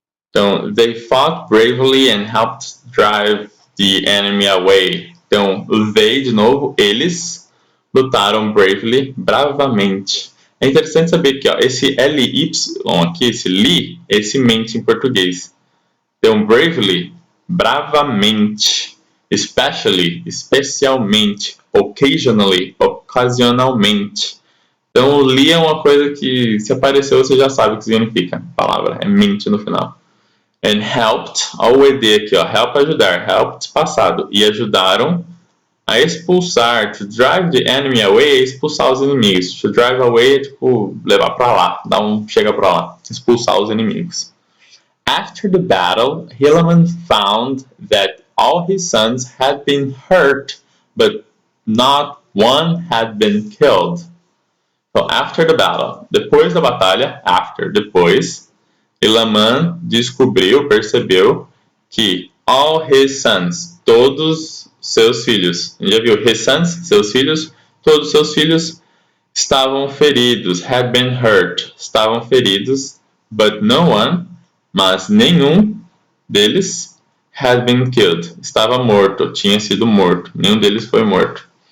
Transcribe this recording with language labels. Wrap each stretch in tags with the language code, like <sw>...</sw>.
<en>Então, they fought bravely and helped drive the enemy away.</en> <pt>Então, they, de novo, eles lutaram bravely, bravamente. É interessante saber que ó, esse LY aqui, esse li, esse mente em português. Então, bravely, bravamente. Especially, especialmente. Occasionally, ocasionalmente. Então, o li é uma coisa que, se apareceu, você já sabe o que significa. A palavra é mente no final. And helped, olha o ED aqui, ó, help ajudar, helped passado, e ajudaram a expulsar,</pt> <en>to drive the enemy away</en> <pt>é expulsar os inimigos,</pt> <en>to drive away</en> <pt>é tipo levar pra lá, chega pra lá, expulsar os inimigos.</pt> <en>After the battle, Helaman found that all his sons had been hurt, but not one had been killed.</en> <pt>So after the battle, depois da batalha, after, depois, Elamã descobriu, percebeu que</pt> <en>all his sons,</en> <pt>todos seus filhos, já viu? His sons, seus filhos, todos seus filhos estavam feridos,</pt> <en>had been hurt,</en> <pt>estavam feridos,</pt> <en>but no one,</en> <pt>mas nenhum deles</pt> <en>had been killed,</en> <pt>estava morto, tinha sido morto, nenhum deles foi morto.</pt>